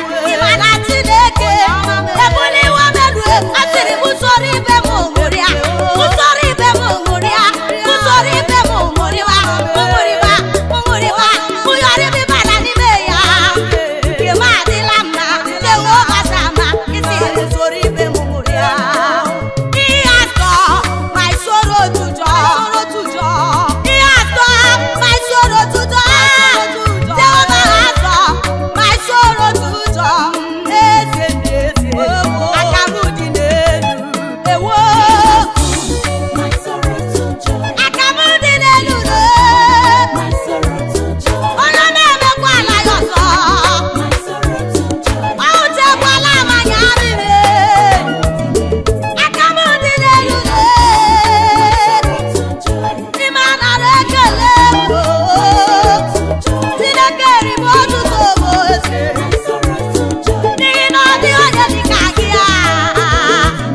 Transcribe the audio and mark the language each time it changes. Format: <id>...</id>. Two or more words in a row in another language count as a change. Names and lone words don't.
<ig>Ị ma na Chineke ebuliwo m elu, a sịrị m soro ibe m ṅụrịa, m soro ibe m ṅụrịa, m soro ibe m ṅụrịwa, m ṅụrịwa, m ṅụrịwa, m yọrọ ibe bara n'ime ya. Nke m adịla mma, Jehova Sama, ị sị m soro ibe m ṅụrịa.</ig> <en>He has turned my sorrow to joy. He has turned my sorrow to joy. Jehovah has turned my sorrow to joy.</en> <ig>Eze m, eze m. Aka m dị n'elu. Ewo.</ig> <en>My sorrow to joy.</en> <ig>Aka m dị n'elu,</ig> <en>My sorrow to joy.</en> <ig>Onye na-emekwa ala ya ọzọ. My Ọ hụtekwala amanya arịrị. Aka m dị n'elu lee. Ndị m anara ekele m, oo. Chineke rịba ọtụtụ ogo eze. N'ihi na ọ dịghị onye dị ka gị, ah.</ig>